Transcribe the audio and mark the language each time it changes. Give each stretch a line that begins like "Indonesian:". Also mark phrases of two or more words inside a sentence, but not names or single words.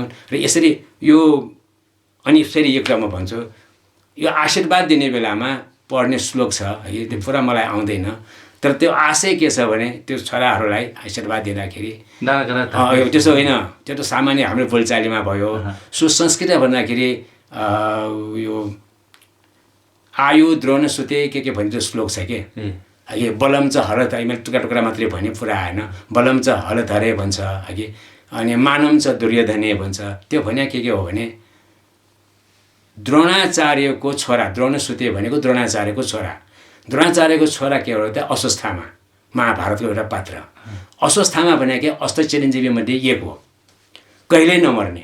Nepali: र यसरी यो अनि फेरि एउटा म भन्छु, यो आशीर्वाद दिने बेलामा पढ्ने श्लोक छ है, त्यो पुरा मलाई आउँदैन, तर त्यो आशय के छ भने त्यो छोराहरूलाई आशीर्वाद दिँदाखेरि त्यसो होइन, त्यो त सामान्य हाम्रो बोलचालीमा भयो। सुसंस्कृत भन्दाखेरि यो
Sanskrit: आयु द्रोण सुते
Nepali: के भन्ने श्लोक छ के है।
Sanskrit: बलम च हरत
Nepali: है, मैले टुक्रा टुक्रा मात्रै भने पुरा आएन।
Sanskrit: बलम च हरत हरे
Nepali: भन्छ है, अनि
Sanskrit: मानम च दुर्योधने
Nepali: भन्छ। त्यो भने के हो भने द्रोणाचार्यको छोरा, द्रोण सुते भनेको द्रोणाचार्यको छोरा, द्रोणाचार्यको छोरा के हो त अश्वस्थामा, महाभारतको एउटा पात्र। अश्वस्थामा भने के अष्ट चिरञ्जीवी मध्ये एक हो, कहिल्यै नमर्ने।